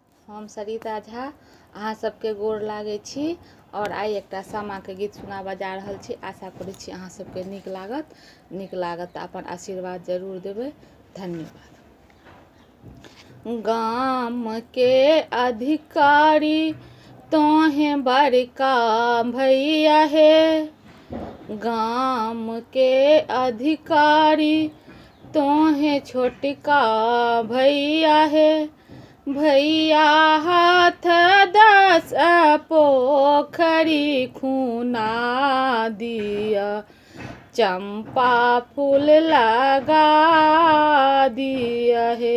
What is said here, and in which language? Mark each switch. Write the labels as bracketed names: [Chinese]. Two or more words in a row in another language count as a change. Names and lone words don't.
[Maithili] हम सरिता झा अहाँ सबके गोर लागै छी और आइ एकटा सामा के गीत सुनाबऽ जा रहल छी। आशा करै छी अहाँ सबके नीक लागत तऽ अपन आशीर्वाद जरूर देबै। धन्यवाद। गाम के अधिकारी तोहें बड़का भैया हे, गाम के अधिकारी तोहें छोटका भैया हे। भैया हाथ 10 पोखरी खूना दिया, चंपा फूल लगा दिया हे।